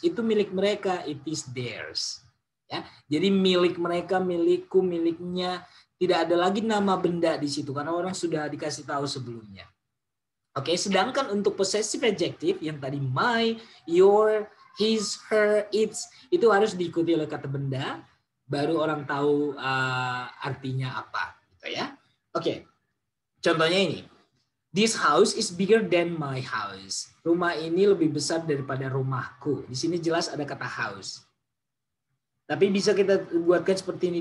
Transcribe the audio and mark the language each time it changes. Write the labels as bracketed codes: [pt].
[id] Itu milik mereka, [en] it is theirs. [id] Ya, jadi milik mereka, milikku, miliknya, tidak ada lagi nama benda di situ karena orang sudah dikasih tahu sebelumnya. Oke, sedangkan untuk possessive adjective yang tadi my, your, his, her, its itu harus diikuti oleh kata benda, baru orang tahu artinya apa, gitu ya. Oke, contohnya ini. [en] This house is bigger than my house. [id] Rumah ini lebih besar daripada rumahku. Di sini jelas ada kata house. Tapi bisa kita buatkan seperti ini.